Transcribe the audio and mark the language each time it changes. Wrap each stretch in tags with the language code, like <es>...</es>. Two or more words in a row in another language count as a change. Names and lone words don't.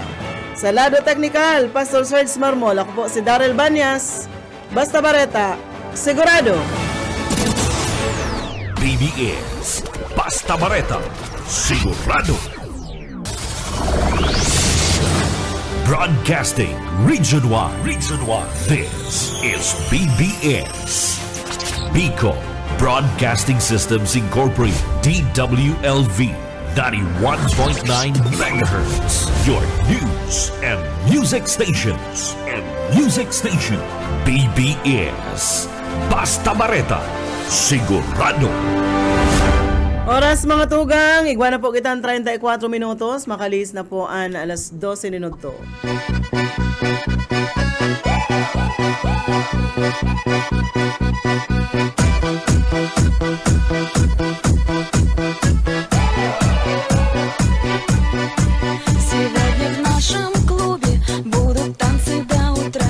<bik>Sa lado technical, Pastor Serge Marmol, ako po si Daryl Banyas, basta bareta, sigurado. BBS, basta bareta, sigurado.</bik> <en>Broadcasting Region 1. This is BBS. Bicol Broadcasting Systems Incorporated, DWLV, 91.9 MHz. Your news and music stations.</en> <bik>BBS. Basta bareta, sigurado. Oras mga tugang, igwa na po kita ang 34 minutos, makalis na po ang alas 12 minuto.</bik> <ru>Сегодня в нашем клубе будут танцы до утра.</ru>